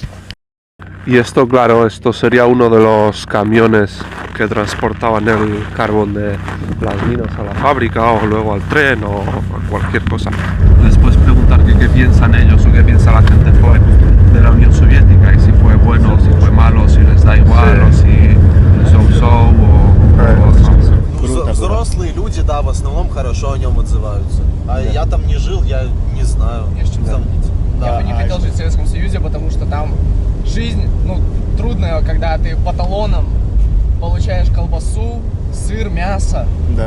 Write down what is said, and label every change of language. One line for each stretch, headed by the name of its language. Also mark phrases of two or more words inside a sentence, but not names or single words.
Spanish: Y esto, claro, esto sería uno de los camiones que transportaban el carbón de las minas a la fábrica o luego al tren o a cualquier cosa. Después preguntar qué piensan ellos o qué piensa la gente joven de la Unión Soviética y si fue bueno o si fue malo, si les da igual o si so-so o...
Russian: Взрослые люди, да, в основном хорошо о нем отзываются. А я там не жил, я не знаю. Я бы не хотел жить в Советском Союзе, потому что там жизнь, ну, трудная, когда ты по талонам получаешь колбасу, сыр, мясо. Да.